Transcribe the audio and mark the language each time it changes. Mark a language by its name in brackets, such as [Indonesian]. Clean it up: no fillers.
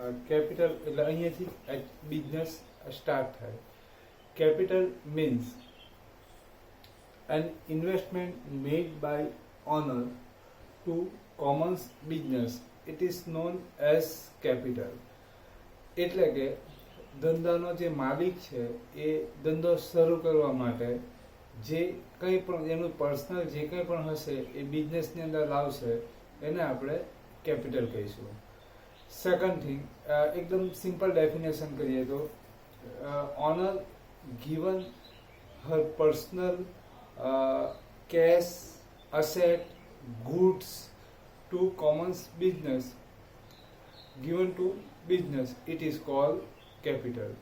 [Gujarati] Capital એટલે અહીંયાથી business start થાય. [English] Capital means an investment made by owner to commons business. It is known as capital. [Gujarati] એટલે કે ધંધાનો જે માલિક છે એ ધંધો શરૂ કરવા માટે જે કંઈ પણ એનું પર્સનલ જે કંઈ પણ હશે એ બિઝનેસની અંદર લાવશે એને આપણે કેપિટલ કહીશું. [English] second thing, [Gujarati] એકદમ સિમ્પલ ડેફિનેશન કરીએ તો [English] Owner given her personal cash, asset, goods to commons business, given to business, it is called capital.